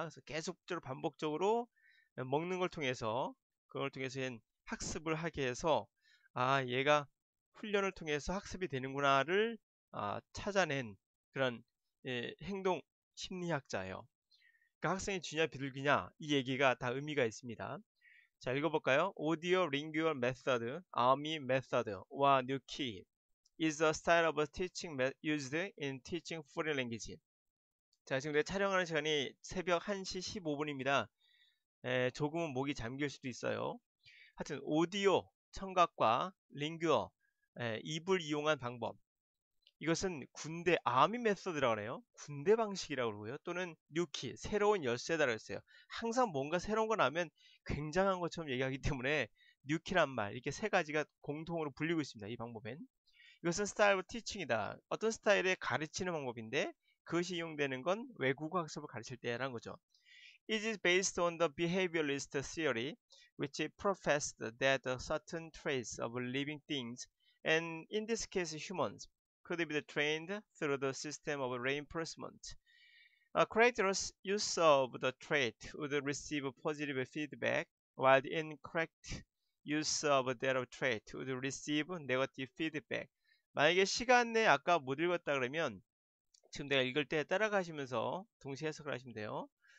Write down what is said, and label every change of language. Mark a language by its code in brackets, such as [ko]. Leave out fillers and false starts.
[ko] 그래서 계속적으로 반복적으로 먹는 걸 통해서 그걸 통해서 학습을 하게 해서 얘가 훈련을 통해서 학습이 되는구나를 찾아낸 그런 행동 심리학자예요. 그러니까 학생이 쥐냐 비둘기냐 이 얘기가 다 의미가 있습니다. 자, 읽어볼까요? [en] Audio Lingual Method, ARMY Method와 New Key is a style of teaching used in teaching foreign language. [ko] 자, 지금 내가 촬영하는 시간이 새벽 1시 15분입니다. 조금은 목이 잠길 수도 있어요. 하여튼 오디오, 청각과 링규어, 입을 이용한 방법. 이것은 군대 아미 메서드라고 해요. 군대 방식이라고 그러고요. 또는 뉴키, 새로운 열쇠다라고 했어요. 항상 뭔가 새로운 거 나면 굉장한 것처럼 얘기하기 때문에 뉴키란 말, 이렇게 세 가지가 공통으로 불리고 있습니다. 이 방법엔. 이것은 스타일 오브 티칭이다. 어떤 스타일의 가르치는 방법인데 그것이 이용되는 건 외국어 학습을 가르칠 때라는 거죠. [en] It is based on the behavioralist theory, which professed that certain traits of living things, and in this case humans, could be trained through the system of reinforcement. A correct use of the trait would receive positive feedback, while the incorrect use of that trait would receive negative feedback. [ko] 만약에 시간 내에 아까 못 읽었다 그러면 지금 내가 읽을 때 따라가시면서 동시에 해석을 하시면 돼요.